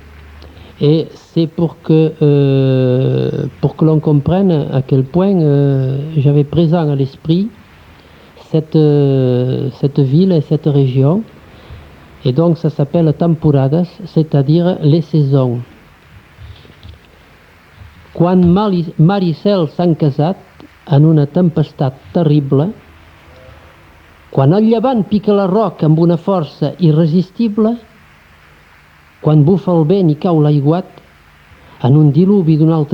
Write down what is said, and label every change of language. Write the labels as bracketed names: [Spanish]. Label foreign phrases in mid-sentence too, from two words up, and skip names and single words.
[French] Et c'est pour que l'on comprenne à quel point j'avais présent à l'esprit cette ville et cette région. Et donc ça s'appelle Temporadas, c'est-à-dire les saisons. [Catalan] Quan mar i cel s'han casat en una tempestat terrible, quan el llevant pica la roca amb una força irresistible, quan bufa el vent i cau l'aiguat, en un diluvi d'una altra